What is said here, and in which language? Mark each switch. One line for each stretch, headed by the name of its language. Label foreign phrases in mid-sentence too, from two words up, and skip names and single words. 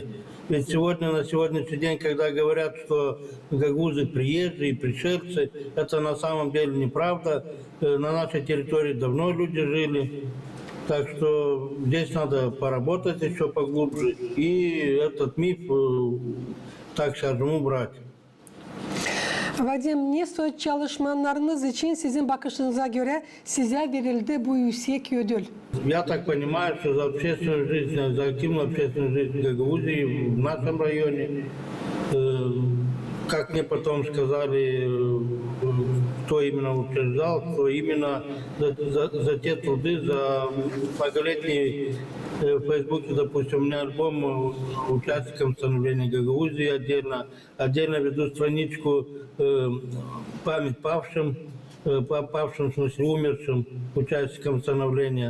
Russian: Ведь сегодня, на сегодняшний день, когда говорят, что гагаузы приезжие, пришельцы, это на самом деле неправда. На нашей территории давно люди жили. Так что здесь надо pоработать еще поглубже и этот миф, так скажем, убрать.
Gagauz: Vadim, Neso çalışmalarınız için sizin bakışınıza göre size verildi bu yüksek ödül.
Russian: Я так понимаю, что за общественную жизнь, за активную общественную жизнь Гагаузии в нашем районе, как мне потом сказали, кто именно утверждал, кто именно за те труды, за многолетний в Фейсбуке, допустим, у меня альбом участникам становления Гагаузии отдельно веду страничку память павшим, в смысле умершим участникам становления.